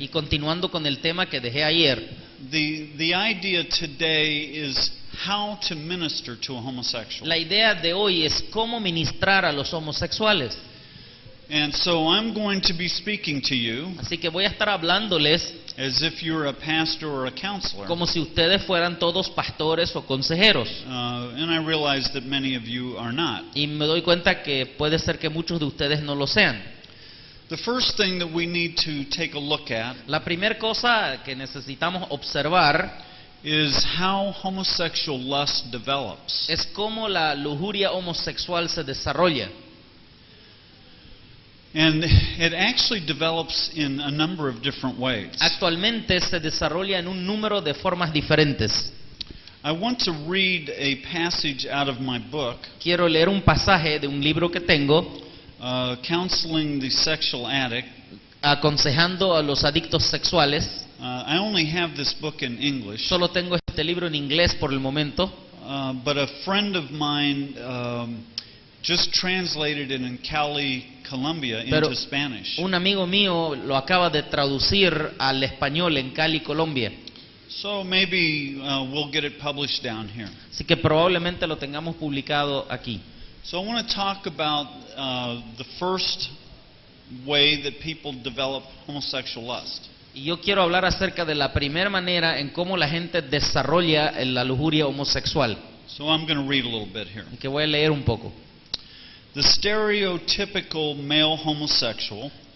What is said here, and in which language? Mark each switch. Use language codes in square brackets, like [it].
[es] y continuando con el tema que dejé ayer, [en] the idea today is how to minister to a homosexual. [es] la idea de hoy es cómo ministrar a los homosexuales. [en] And so I'm going to be speaking to you [es] Así que voy a estar hablándoles [en] as if you're a pastor or a counselor. [es] como si ustedes fueran todos pastores o consejeros. [en] And I realize that many of you are not. [es] Y me doy cuenta que puede ser que muchos de ustedes no lo sean. [en] The first thing that we need to take a look at [es] La primera cosa que necesitamos observar [en] is how homosexual lust develops. [es] es cómo la lujuria homosexual se desarrolla. [en] And it actually develops in a number of different ways. [es] Actualmente se desarrolla en un número de formas diferentes. [en] I want to read a passage out of my book, [es] Quiero leer un pasaje de un libro que tengo, [en] Counseling the Sexual Addict. [es] aconsejando a los adictos sexuales. [en] I only have this book in English, [es] Solo tengo este libro en inglés por el momento, [en] but a friend of mine just translated it in Cali, Colombia, [es] Pero [en] into Spanish. [es] un amigo mío lo acaba de traducir al español en Cali, Colombia. [en] So maybe we'll get it published down here. [es] Así que probablemente lo tengamos publicado aquí. [en] So I want to talk about the first way that people develop homosexual lust. [es] Y yo quiero hablar acerca de la primera manera en cómo la gente desarrolla la lujuria homosexual. [en] So I'm going to read a little bit here. [es] Y que voy a leer un poco. [en] The stereotypical male homosexual